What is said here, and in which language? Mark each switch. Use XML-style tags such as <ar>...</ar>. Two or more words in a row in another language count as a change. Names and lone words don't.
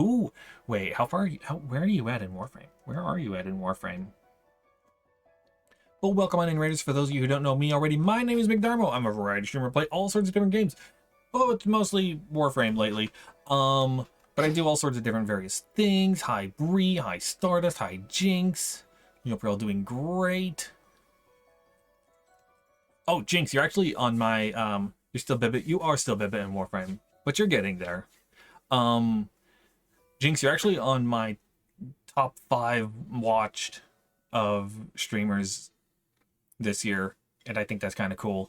<en>Ooh, wait. How far are you? Where are you at in Warframe? Where are you at in Warframe? Well, welcome on in, Raiders. For those of you who don't know me already, my name is McDarmo. I'm a variety streamer. Play all sorts of different games. Oh, it's mostly Warframe lately. But I do all sorts of different various things. Hi, Bree. Hi, Stardust. Hi, Jinx. I hope you're all doing great. Oh, Jinx, you're actually on my, you're still Bibit. You are still Bibit in Warframe, but you're getting there. Jinx, you're actually on my top 5 watched of streamers this year, and I think that's kind of cool.</en>